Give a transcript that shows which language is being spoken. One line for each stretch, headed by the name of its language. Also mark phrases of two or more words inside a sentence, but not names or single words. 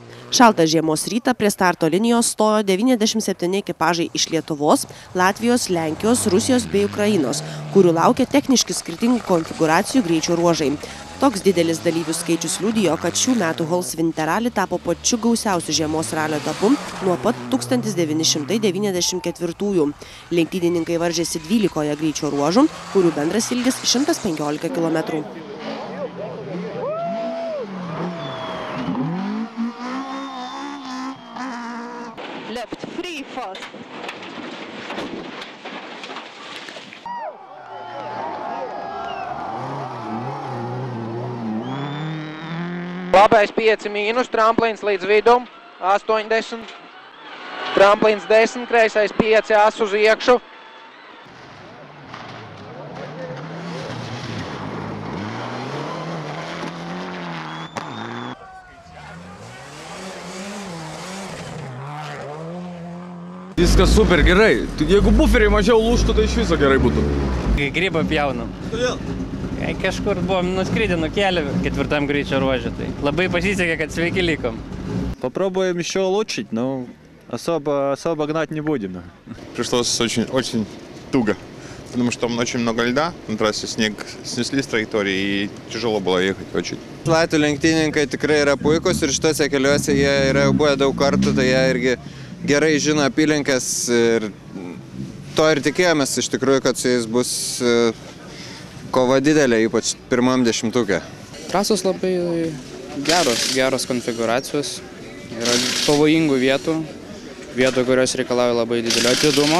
Lithuanian: Šaltą žiemos rytą prie starto linijos stojo 97 ekipažai iš Lietuvos, Latvijos, Lenkijos, Rusijos bei Ukrainos, kurių laukia techniškai skirtingų konfigūracijų greičio ruožai. Toks didelis dalyvių skaičius liudijo, kad šių metų Holsvinter Rally tapo pačiu gausiausiu žiemos ralio etapu nuo pat 1994-ųjų. Lenktynininkai varžėsi 12 greičio ruožų, kurių bendras ilgis 115 km.
English: Left free fast.
Latvian: Labais 5 mīnus, tramplīns līdz vidum, 80, tramplīns 10, kreisais 5, as uz iekšu.
Lithuanian: Viskas super gerai. Jeigu buferiai mažiau lūžtų, tai iš viso gerai būtų. Grybą pjaunam. Kodėl? Kažkur buvom nuskridę nuo kelio 4 greičio руоже. Labai pasisekė, kad sveiki likom.
Russian: Попробуем еще улучшить, но особо гнать не будем. Пришлось очень туго, потому что там очень много льда, на трассе снег снесли с траектории и тяжело было ехать очень.
Lithuanian: Latvių lenktynininkai tikrai yra puikus ir šitose keliuose jie yra jau buvę daug kartų, tai jie irgi gerai žino apylinkes ir to ir tikėjomės iš tikrųjų, kad su jais bus kova didelė, ypač pirmam dešimtuke. Trasos labai geros konfigūracijos, yra pavojingų vietų, kurios reikalauja labai didelio atidumo.